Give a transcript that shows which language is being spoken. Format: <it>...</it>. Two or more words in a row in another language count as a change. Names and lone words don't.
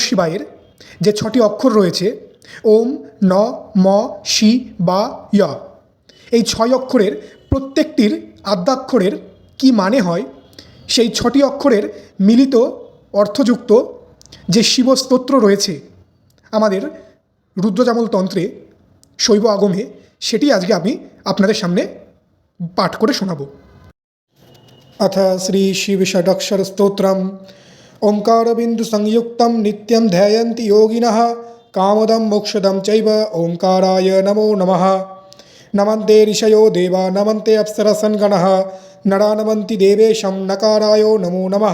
<bn>শিবায়ের যে 6টি অক্ষর রয়েছে ওম, ন, ম, শি, বা, য়, এই 6 অক্ষরের প্রত্যেকটির আদ্যাক্ষরের কী মানে হয় সেই 6টি অক্ষরের মিলিত অর্থযুক্ত যে শিব স্তোত্র রয়েছে আমাদের রুদ্রযামল তন্ত্রে শৈব আগমে, সেটি আজকে আমি আপনাদের সামনে পাঠ করে শোনাব।</bn> <sa>अथ श्री शिव षडक्षर स्तोत्रम ओंकार बिंदु संयुक्तम नित्यं ध्यायन्ति योगिनः कामदं मोक्षदं चैव ओंकाराय नमो नमः। नमन्ते ऋषयो देवा नमन्ते अप्सरसन्गणः नरा नमन्ति देवेशं नकाराय नमो नमः।</sa>